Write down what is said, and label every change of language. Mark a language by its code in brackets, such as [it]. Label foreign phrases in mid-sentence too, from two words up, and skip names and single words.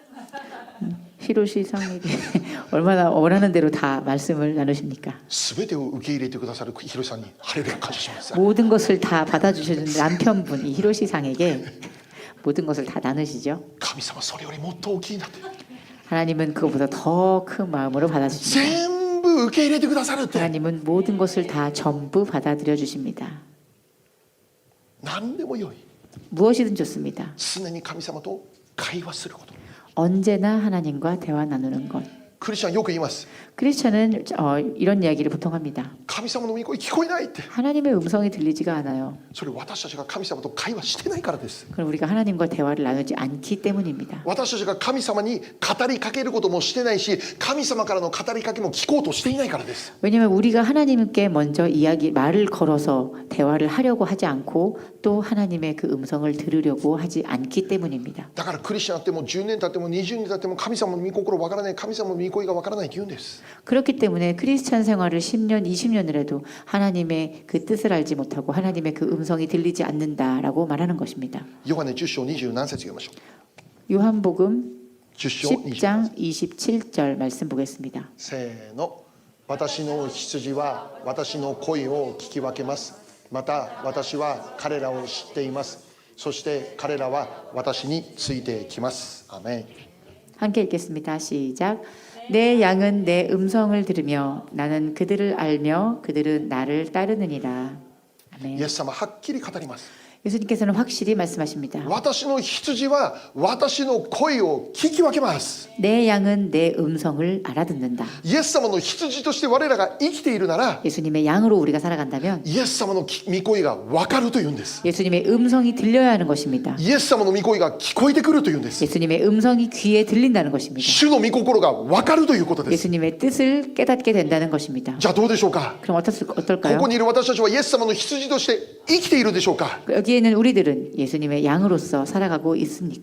[ko] 히로시 상에게 얼마나 원하는 대로 다 말씀을 나누십니까? [ja] すべてを受け入れてくださるヒロシさんにハレルヤ感謝します。 [ko] 모든 것을 다 받아주시는 남편분 이 히로시 상에게 모든 것을 다 나누시죠. [ja] 神様それよりもっと大きいなって。 [ko] 하나님은 그것보다 더 큰 마음으로 받아주십니다. [ja] 全部受け入れてくださるって。 [ko] 하나님은 모든 것을 다 전부 받아들여 주십니다. [ja] 何でもよい。 [ko] 무엇이든 좋습니다. [ja] 常に神様と会話すること。 [ko] 언제나 하나님과 대화 나누는 것. [ja] クリスチャンよく言います。 [ko] 크리스천은 이런 이야기를 보통 합니다. [ja] 神様の御声聞こえないって。 [ko] 하나님의 음성이 들리지가 않아요. [ja] それ私たちが神様と会話してないからです。 [ko] 그럼 우리가 하나님과 대화를 나누지 않기 때문입니다. [ja] 私たちが神様に語りかけることもしてないし、神様からの語りかけも聞こうとしていないからです。 [ko] 왜냐하면 우리가 하나님께 먼저 말을 걸어서 대화를 하려고 하지 않고 또 하나님의 그 음성을 들으려고 하지 않기 때문입니다. [ja] だからクリスチャンになっても10年経っても20年経っても神様の御心わからない、神様の御声がわからないって言うんです。 [ko] 그렇기 때문에 크리스찬 생활을 10년, 20년을 해도 하나님의 그 뜻을 알지 못하고 하나님의 그 음성이 들리지 않는다라고 말하는 것입니다. [ja] ヨハネ10章20何節読みましょう。 [ko] 요한복음 [ja] 10章20 [ko] 10장 27절 말씀 보겠습니다. [ja] せーの。私の羊は私の声を聞き分けます。また私は彼らを知っています。そして彼らは私についてきます。アーメン。 [ko] 함께 읽겠습니다. 시작. 내 양은 내 음성을 들으며 나는 그들을 알며 그들은 나를 따르느니라. 아멘. [ja] イエス様はっきり語ります。 [ko] 예수님께서는 확실히 말씀하십니다. [ja] 私の羊は私の声を聞き分けます。 [ko] 내 양은 내 음성을 알아듣는다. [ja] イエス様の羊として我らが生きているなら、 [ko] 예수님의 양으로 우리가 살아간다면 [ja] イエス様の御声が分かるというんです。 [ko] 예수님의 음성이 들려야 하는 것입니다. [ja] イエス様の御声が聞こえてくるというんです。 [ko] 예수님의 음성이 귀에 들린다는 것입니다. [ja] 主の御心が分かるということです。 [ko] 예수님의 뜻을 깨닫게 된다는 것입니다. [ja] じゃあどうでしょうか。 [ko] 그럼 こ 어떨까요? [ja] こにいる私たちはイエス様の羊として生きているでしょうか。 [ko] 여기에는 우리들은 예수님의 양으로서 살아가고 있습니까?